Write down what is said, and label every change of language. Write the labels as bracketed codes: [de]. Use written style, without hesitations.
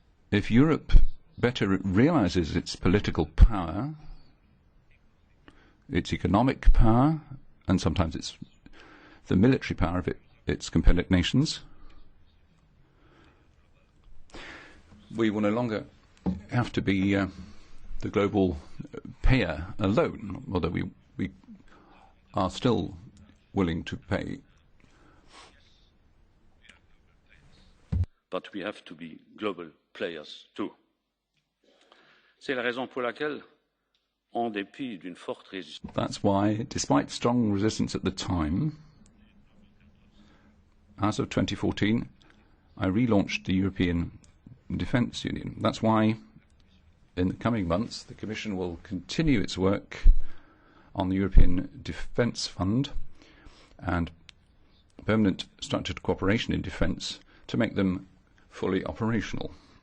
[en] If Europe better realises its political power, its economic power, and sometimes it's the military power of its competitor nations, we will no longer have to be the global repay a loan, although we are still willing to pay. But we have to be global players too. [fr] C'est la raison pour laquelle, en dépit d'une forte résistance. [en] That's why, despite strong resistance at the time, as of 2014, I relaunched the European Defence Union. That's why, in the coming months, the Commission will continue its work on the European Defence Fund and permanent structured cooperation in defence to make them fully operational.